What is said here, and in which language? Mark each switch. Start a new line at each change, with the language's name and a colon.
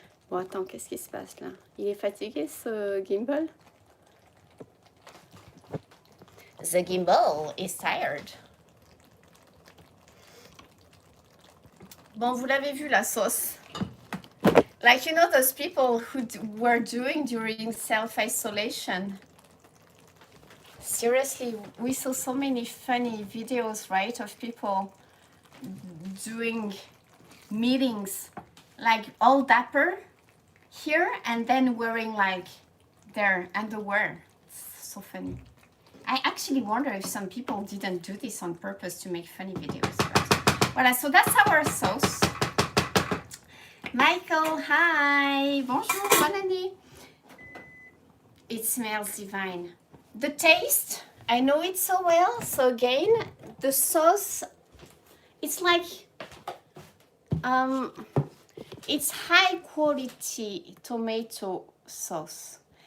French: Bon, attends, qu'est-ce qui se passe là? Il est fatigué, ce gimbal?
English: The gimbal is tired.
French: Bon, vous l'avez vu, la sauce.
English: Like, you know, those people who were doing during self-isolation. Seriously, we saw so many funny videos, right, of people doing meetings, like all dapper here and then wearing like their underwear. It's so funny. I actually wonder if some people didn't do this on purpose to make funny videos. But voilà, so that's our sauce.
French: Michael, hi, bonjour, bonne année.
English: It smells divine. The taste, I know it so well, so again, The sauce, it's like, it's high quality tomato sauce.